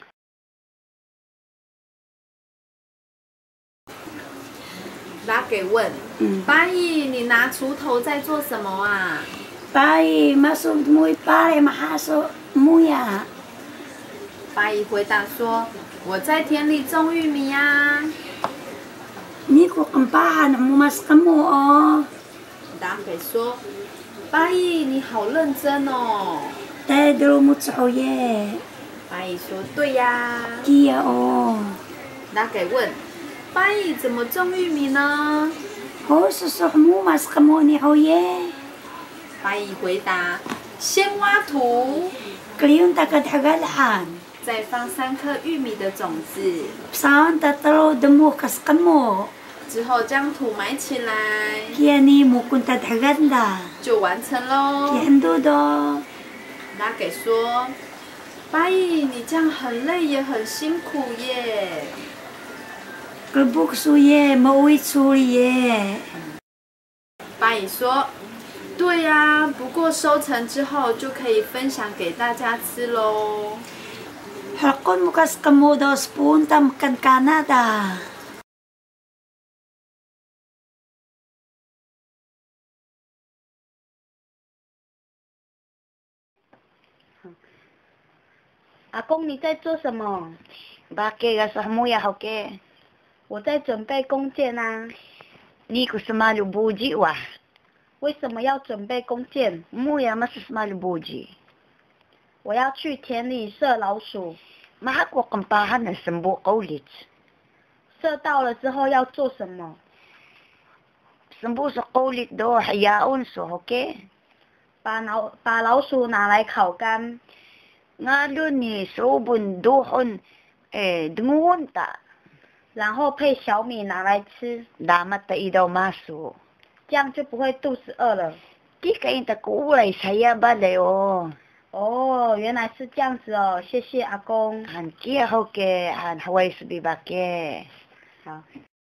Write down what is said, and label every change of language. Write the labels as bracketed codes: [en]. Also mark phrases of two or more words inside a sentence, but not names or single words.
[zh] Laqi 问：Payi，你拿锄头在做什么啊？ [tay] Payi masu dmuuy parih maha hmuya。 [zh] Payi 回答说：我在田里种玉米呀。 [tay] Niku qmpahan hmuya sqmu [zh] Laqi 说：Payi，你好认真哦。 [tay] Tayal drumut ye [zh] Payi 说：对呀。 [tay] Kiya [zh] Laqi 问：Payi 怎么种玉米呢？ [tay] hmuya sqmu ye [zh] Payi 回答：先挖土， [tay] kliun takadagan [zh] 再放3颗玉米的种子， [tay] psaon tatalo dmux sqmu [zh] 之后将土埋起来， [tay] Kiya ni mukunta dagan [zh] 就完成喽。 [tay] Kiya [zh] Laqi 说：Payi，你这样很累也很辛苦耶。 [tay] glebuk ye mmuuy ye [zh] Payi 说：对呀，不过收成之后就可以分享给大家吃喽。 [tay] halung sqmu spoon tamkan kanada [zh] 阿公你在做什么？ [tay] bake ga sa hmuya hoke [zh] 我在准备弓箭啊。 [tay] Niku smalu buji wa [zh] 为什么要准备弓箭？ [tay] hmuya mas smalu buji [zh] 我要去田里射老鼠。 [tay] maha qmqahan sembu qulit [zh] 射到了之后要做什么？ [tay] sembu sa qulit do hayaun so hoke [zh] 把老鼠拿来烤干， [tay] ngalo ni sobun dohon dungun ta [zh] 然后配小米拿来吃， [tay] damat ta idaw masu [zh] 这样就不会肚子饿了。 [tay] di kain ta kulay saya balay o [zh] 哦，原来是这样子哦，谢谢阿公。 [tay] han Kiya hoke han haway sa bibake [zh] 好。